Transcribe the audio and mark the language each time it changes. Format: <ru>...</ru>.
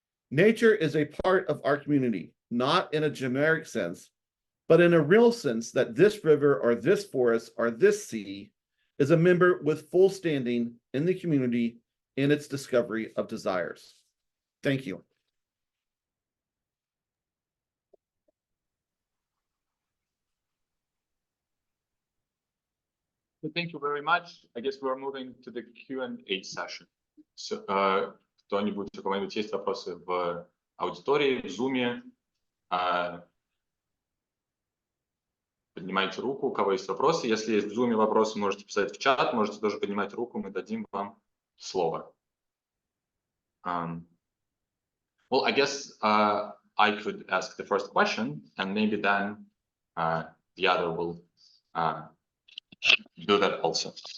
<en>Nature is a part of our community, not in a generic sense, but in a real sense that this river or this forest or this sea is a member with full standing in the community in its discovery of desires. Thank you. Thank you very much. I guess we're moving to the Q&A session.</en> <ru>So, кто-нибудь, у кого-нибудь есть вопросы в аудитории, в Zoom? Поднимайте руку, у кого есть вопросы. Если есть в Zoom вопросы, можете писать в чат, можете тоже поднимать руку, мы дадим вам слово.</ru> <en>Well, I guess I could ask the first question, and maybe then the other will do that also.</en>